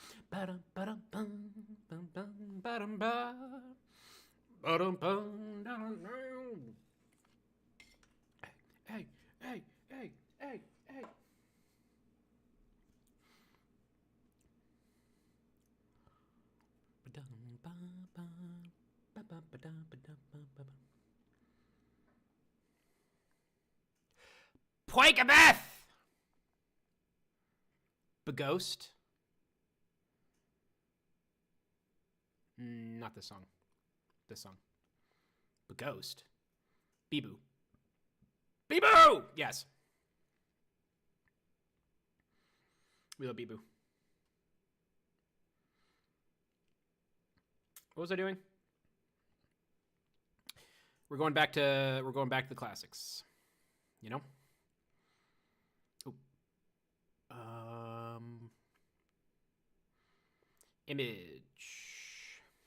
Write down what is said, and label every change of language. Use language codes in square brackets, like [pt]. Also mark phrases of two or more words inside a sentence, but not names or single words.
[en] Ba-dum, ba-dum, bum, bum, bum, ba-dum, ba. Ba-dum, bum, dum, dum. Hey, hey, hey, hey, hey. Ba-dum, ba, ba. Ba-ba, ba-dum, ba-dum, ba-ba. Poikabeth! Beghost? Not this song. This song. Beghost? Beboo. Beboo! Yes. We love Beboo. What was I doing? We're going back to the classics. You know? Image.